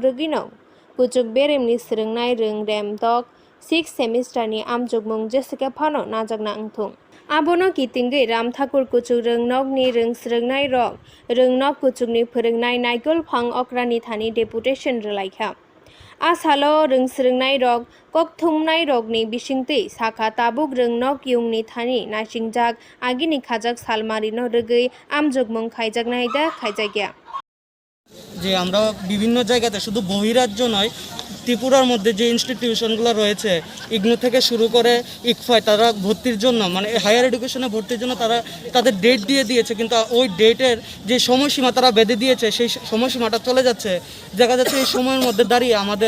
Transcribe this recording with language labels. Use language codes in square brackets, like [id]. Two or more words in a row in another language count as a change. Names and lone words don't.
[trp] rugino kuchuk beremni srungnai rung rem dok 6 semester ni amjogmung jesike phano najakna angthung abono kitingei Ramthakur kuchuk rungnog rung srungnai rok rungnog kuchukni phurungnai naikol phang okrani thani deputation relaikha asalo rung srungnai rok kokthumnai rokni bisingtui sakha tabuk rungnog yungni thani nasingjak agini khajak salmarino rugui amjogmung khaijaknai da khaijakya [bn] যে আমরা বিভিন্ন জায়গাতে শুধু বহিরাজ্য নয় ত্রিপুরার মধ্যে যে ইনস্টিটিউশনগুলো রয়েছে ইগনো থেকে শুরু করে ইকফায় তারা ভর্তির জন্য মানে [en] higher education [bn] ভর্তির জন্য তারা তাদের ডেট দিয়ে দিয়েছে কিন্তু ওই ডেটের যে সময়সীমা তারা বেঁধে দিয়েছে সেই সময়সীমাটা চলে যাচ্ছে দেখা যাচ্ছে এই সময়ের মধ্যে দাঁড়িয়ে আমাদের